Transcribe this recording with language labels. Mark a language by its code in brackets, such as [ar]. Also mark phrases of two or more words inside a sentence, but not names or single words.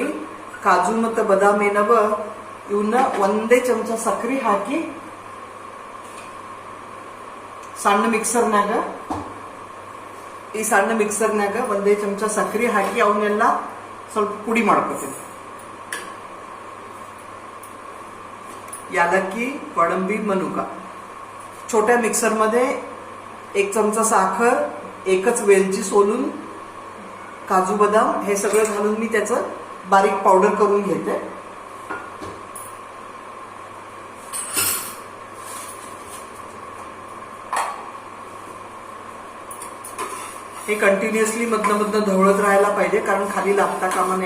[kn] ಕಾಜು ಮತ್ತು ಬದಾಮ್ ಏನವ ಇವನ್ನ ಒಂದೇ ಚಮಚ ಸಕ್ಕರೆ ಹಾಕಿ ಸಣ್ಣ ಮಿಕ್ಸರ್ನಾಗ ಒಂದೇ ಚಮಚ ಸಕ್ಕರೆ ಹಾಕಿ ಅವನ್ನೆಲ್ಲ ಸ್ವಲ್ಪ ಪುಡಿ ಮಾಡ್ಕೋತೀನಿ. [mr] यालक्की, गोडंबी, मनुका. छोट्या मिक्सर मध्ये 1 चमचा साखर, एकच वेलची सोलून, काजू बदाम हे सगळं घालून मी त्याचं बारीक पावडर करून घेते. हे कंटिन्यूसली मध्ये ढवळत राहायला पाहिजे, कारण खाली लागता कामा नये.